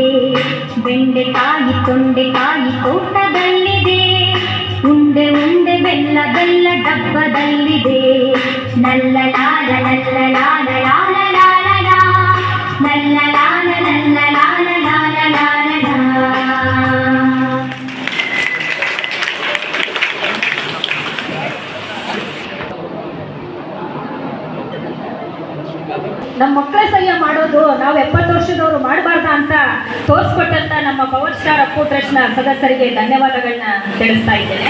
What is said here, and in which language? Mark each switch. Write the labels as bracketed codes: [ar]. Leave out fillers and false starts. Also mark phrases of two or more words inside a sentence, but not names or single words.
[kn] ಬೆಂಡೆಕಾಯಿ ತೊಂಡೆಕಾಯಿ ತೋಟದಲ್ಲಿದೆ, ಉಂಡೆ ಉಂಡೆ ಬೆಲ್ಲ ಬೆಲ್ಲ ಡಬ್ಬದಲ್ಲಿದೆ. ನಲ್ಲ ಲಾಲ ನಲ್ಲ ಲಾಲ ಲಾಲ ಲಾಲ ಲಾ, ನಲ್ಲ ಲಾಲ ನಲ್ಲ ಲಾಲ ಲಾಲ ಲಾಲ ಲಾ. ನಮ್ಮ ಮಕ್ಕಳ ಸಹ್ಯ ಮಾಡೋದು ನಾವು 70 ವರ್ಷದವರು ಮಾಡಬಾರ್ದ ಅಂತ ತೋರಿಸ್ಕೊಟ್ಟಂತ ನಮ್ಮ ಪವರ್ ಸ್ಟಾರ್ ಅಪ್ಪು ಟ್ರಸ್ಟ್ನ ಸದಸ್ಯರಿಗೆ ಧನ್ಯವಾದಗಳನ್ನ ತಿಳಿಸ್ತಾ ಇದ್ದೇನೆ.